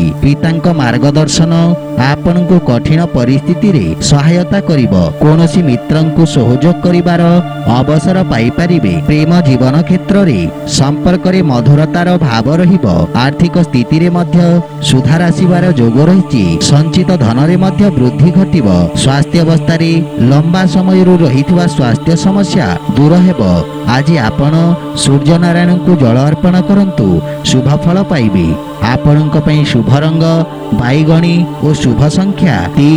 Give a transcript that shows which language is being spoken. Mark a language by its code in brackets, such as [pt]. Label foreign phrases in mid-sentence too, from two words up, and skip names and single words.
[or] ପିତାଙ୍କ ମାର୍ଗଦର୍ଶନ ଆପଣଙ୍କୁ କଠିନ ପରିସ୍ଥିତି ରେ ସହାୟତା କରିବ। କୌଣସି ମିତ୍ରଙ୍କୁ ସହଯୋଗ କରିବାର ଅବସର ପାଇ ପାରିବେ। ପ୍ରେମ ଜୀବନ କ୍ଷେତ୍ର ରେ ସମ୍ପର୍କ ରେ ମଧୁରତାର ଭାବ ରହିବ। ଆର୍ଥିକ ସ୍ଥିତି ରେ ମଧ୍ୟ ସୁଧାର ଆସିବାର ଯୋଗ ଯୋଗ ରହିଛି। ସଞ୍ଚିତ ଧନରେ ମଧ୍ୟ ବୃଦ୍ଧି ଘଟିବ। ସ୍ୱାସ୍ଥ୍ୟ ଅବସ୍ଥାରେ ଲମ୍ବା ସମୟରୁ ରହିଥିବା ସ୍ୱାସ୍ଥ୍ୟ ସମସ୍ୟା ଦୂର ହେବ। ଆଜି ଆପଣ ସୂର୍ଯ୍ୟ ନାରାୟଣଙ୍କୁ ଜଳ ଅର୍ପଣ କରନ୍ତୁ, ଶୁଭ ଫଳ ପାଇବେ। ଆପଣଙ୍କ ପାଇଁ ଶୁଭ ରଙ୍ଗ ବାଇଗଣୀ ଓ ଶୁଭ ସଂଖ୍ୟା 3।